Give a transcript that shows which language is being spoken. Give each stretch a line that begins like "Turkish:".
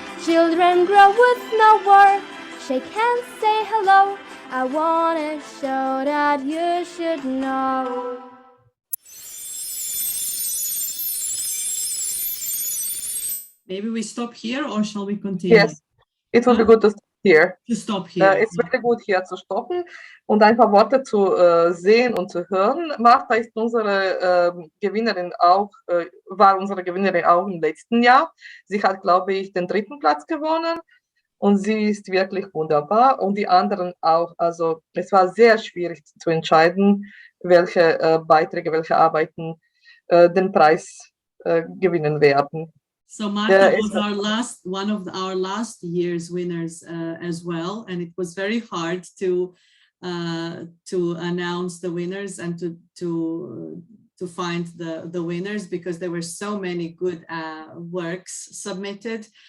English: Children grow with no war. Shake hands, say hello. I wanna show that you should know. Maybe we stop here or shall we continue? Yes, it will be good to stop here. To stop here.
German: Es wäre gut, hier zu stoppen und ein paar Worte zu sehen und zu hören. Martha ist unsere Gewinnerin auch, war unsere Gewinnerin auch im letzten Jahr. Sie hat, glaube ich, den 3. Platz gewonnen und sie ist wirklich wunderbar und die anderen auch. Also es war sehr schwierig zu entscheiden, welche Beiträge, welche Arbeiten den Preis gewinnen werden.
English: So Martha was one of our last year's winners as well, and it was very hard to announce the winners and to find the winners because there were so many good works submitted.